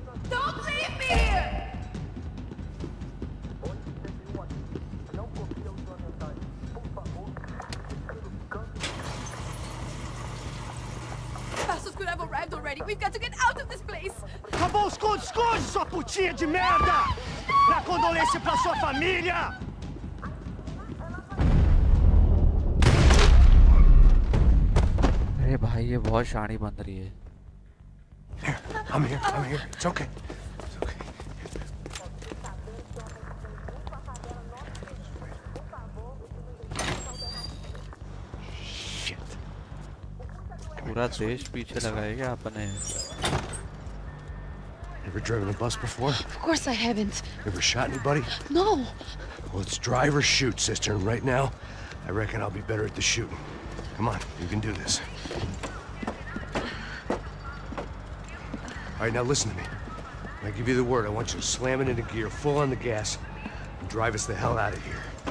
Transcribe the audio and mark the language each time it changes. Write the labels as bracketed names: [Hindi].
[English] Don't leave me here! Passos could have arrived already. We've got to get out of this place. [Portuguese] Acabou os esconde, sua putinha de merda! Dá condolência pra sua família! [Hindi] अरे भाई ये बहुत शानी बन रही है। [English] Here, I'm here. It's okay. It's okay. Shit. [Hindi] पूरा देश पीछे लगाएगा अपने। [English] Ever driven a bus before? Of course I haven't. Ever shot anybody? No. Well, it's drive or shoot, sister. And right now, I reckon I'll be better at the shooting. Come on, you can do this. All right, now listen to me. When I give you the word, I want you to slam it into gear, full on the gas, and drive us the hell out of here.